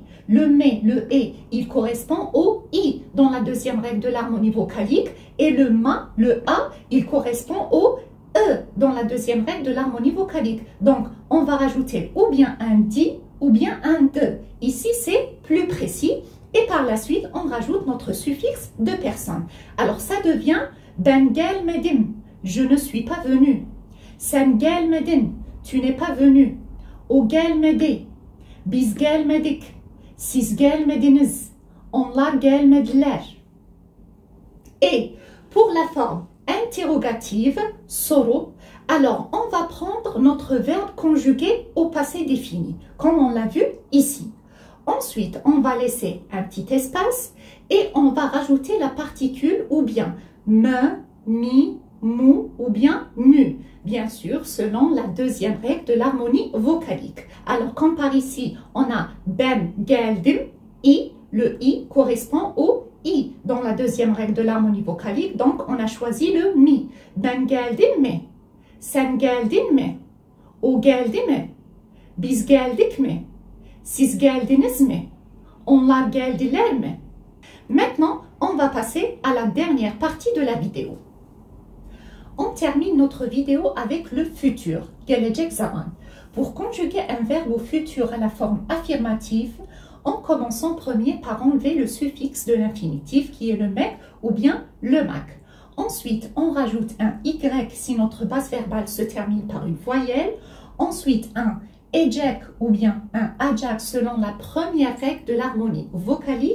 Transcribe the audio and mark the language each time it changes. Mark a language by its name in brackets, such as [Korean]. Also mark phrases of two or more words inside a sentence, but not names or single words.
[French] Le mais, le et, il correspond au i dans la deuxième règle de l'harmonie vocalique et le ma, le a, il correspond au e dans la deuxième règle de l'harmonie vocalique. Donc, on va rajouter ou bien un di ou bien un de. Ici, c'est plus précis. Et par la suite, on rajoute notre suffixe de personne. Alors, ça devient [Turkish] ben gelmedim, [French] je ne suis pas venu. [Turkish] Sen gelmedin, [French] tu n'es pas venu. [Turkish] O gelmedi, biz gelmedik. Siz gelmediniz, onlar gelmediler. [French] Et pour la forme interrogative, soru, alors on va prendre notre verbe conjugué au passé défini, comme on l'a vu ici. Ensuite, on va laisser un petit espace et on va rajouter la particule ou bien me, mi, mu ou bien mu. Bien sûr, selon la deuxième règle de l'harmonie vocalique. Alors, comme par ici, on a [Turkish] ben geldim, [French] i, le i correspond au i dans la deuxième règle de l'harmonie vocalique. Donc, on a choisi le mi. [Turkish] Ben geldim mi? Sen geldin mi? O geldi mi? Biz geldik mi? Siz geldiniz mi? Onlar geldiler mi? [French] Maintenant, on va passer à la dernière partie de la vidéo. On termine notre vidéo avec le futur, [Turkish] gelecek zaman. [French] Pour conjuguer un verbe au futur à la forme affirmative, on commence en premier par enlever le suffixe de l'infinitif qui est le mek ou bien le mak. Ensuite, on rajoute un y si notre base verbale se termine par une voyelle. Ensuite, un ejek ou bien un ajak selon la première règle de l'harmonie vocalique.